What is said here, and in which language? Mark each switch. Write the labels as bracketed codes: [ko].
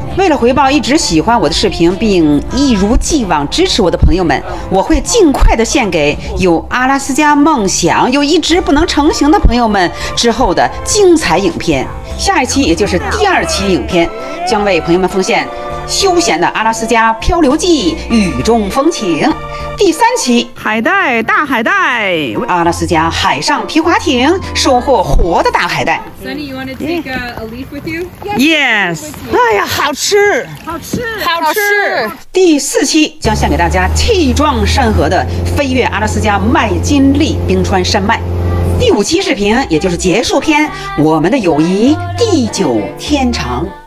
[zh] 为了回报一直喜欢我的视频并一如既往支持我的朋友们，我会尽快的献给有阿拉斯加梦想又一直不能成行的朋友们之后的精彩影片。下一期也就是第2期影片，将为朋友们奉献休闲的阿拉斯加漂流记雨中风情。第3期海带大海带，阿拉斯加海上皮划艇，收获活的大海带。 [en] Sunny, you want to take a leaf with you? Yes， [zh] 哎呀，好吃，好吃。第4期将献给大家气壮山河的飞越阿拉斯加麦金利冰川山脉。第5期视频也就是结束篇，我们的友谊地久天长。